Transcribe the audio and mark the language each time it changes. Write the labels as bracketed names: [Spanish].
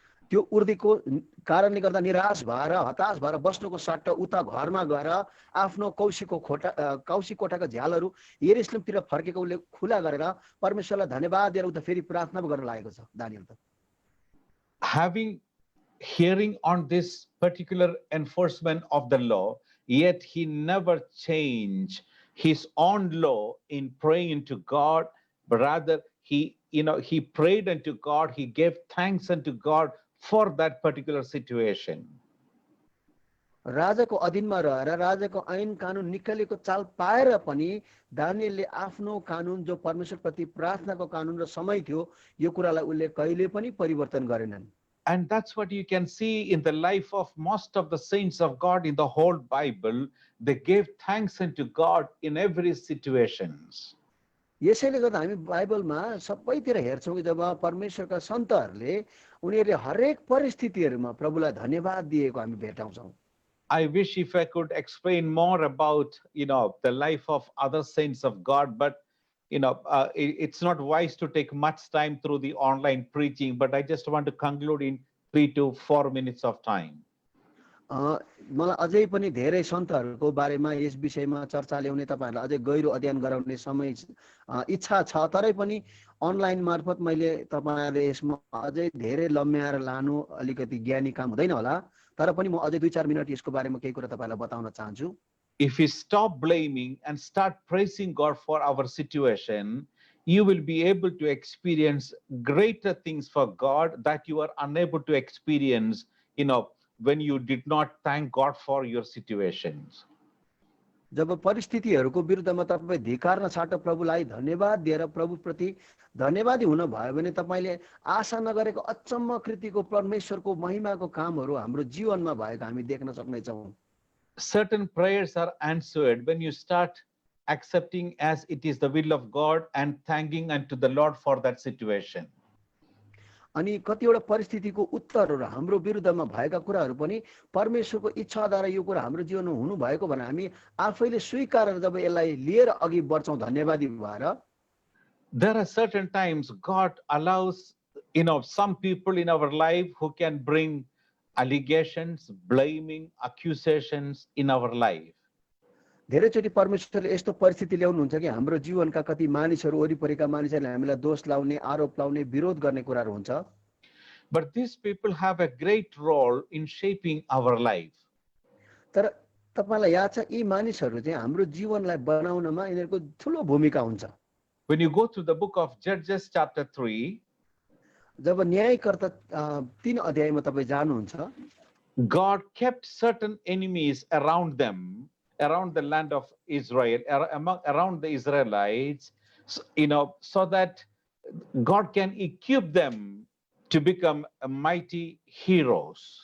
[Nepali] त्यो उर्दीको कारणले गर्दा निराश भएर हताश भएर बस्नुको सट्टा उता घरमा गएर आफ्नो कौशी कोठाको झ्यालहरू यरुशलेमतिर फर्केको उले खुला गरेर परमेश्वरलाई धन्यवाद दिएर उता फेरि प्रार्थना गर्न लागेको छ दानियल त. [English] Hearing on this particular enforcement of the law, yet he never changed his own law in praying to God, but rather he prayed unto God, he gave thanks unto God for that particular situation. [Nepali] राजाको अधीनमा रहेर राजाको ऐन कानुन निकालेको चाल पाएर पनि दानियलले आफ्नो कानुन जो परमेश्वरप्रति प्रार्थनाको कानुन र समय थियो यो कुरालाई उले कहिले पनि परिवर्तन गरेनन्. [English] And that's what you can see in the life of most of the saints of God in the whole Bible. They gave thanks unto God in every situations. [Nepali] यसैले गर्दा हामी बाइबलमा सबैतिर हेर्छौँ कि जब परमेश्वरका सन्तहरूले उनीहरूले हरेक परिस्थितिहरूमा प्रभुलाई धन्यवाद दिएको हामी भेटाउँछौँ। [English] I wish if I could explain more about, the life of other saints of God, but it's not wise to take much time through the online preaching, but I just want to conclude in 3 to 4 minutes of time. [Nepali] मलाई अझै पनि धेरै सन्तहरूको बारेमा यस विषयमा चर्चा ल्याउने तपाईहरुलाई अझै गहिरो अध्ययन गराउने समय इच्छा छ, तरै पनि अनलाइन मार्फत मैले तपाईहरुले यसमा अझै धेरै लम्ब्याएर लानु अलिकति ज्ञानी काम हुँदैन होला, तर पनि म अझै 2-4 मिनेट यसको बारेमा केही कुरा तपाईहरुलाई बताउन चाहन्छु। [English] If we stop blaming and start praising God for our situation, you will be able to experience greater things for God that you are unable to experience, when you did not thank God for your situations. [Nepali] जब परिस्थितिहरूको विरुद्धमा तपाई धिक्कार नछाट प्रभुलाई धन्यवाद दिएर प्रभुप्रति धन्यवादी हुन भयो भने तपाईले आशा नगरेको अचम्म कृतिको परमेश्वरको महिमाको कामहरू हाम्रो जीवनमा भएको हामी देख्न सक्नेछौँ। [English] Certain prayers are answered when you start accepting as it is the will of God and thanking unto the Lord for that situation. [Nepali] अनि कतिवटा परिस्थितिको उत्तरहरू हाम्रो विरुद्धमा भएका कुराहरू पनि परमेश्वरको इच्छाद्वारा यो कुरा हाम्रो जीवनमा हुनु भएको भने हामी आफैले स्वीकारेर जब यसलाई लिएर अघि बढ्छौं धन्यवादी भएर। [English] There are certain times God allows, some people in our life who can bring allegations, blaming, accusations in our life. [Nepali] धेरैचोटि परमेश्वरले यस्तो परिस्थिति ल्याउनुहुन्छ कि हाम्रो जीवनका कति मानिसहरू वरिपरिका मानिसहरूले हामीलाई दोष लाउने, आरोप लाउने, विरोध गर्ने कुराहरू हुन्छ। [English] But these people have a great role in shaping our life. [Nepali] तर तपाईलाई याद छ यी मानिसहरू चाहिँ हाम्रो जीवनलाई बनाउनमा यिनीहरूको ठूलो भूमिका हुन्छ। [English] When you go to the book of Judges chapter 3, [Nepali] जब न्यायकर्ता 3 अध्यायमा तपाईँ जानुहुन्छ, [English] God kept certain enemies around them, around the land of Israel, around the Israelites, so that God can equip them to become mighty heroes.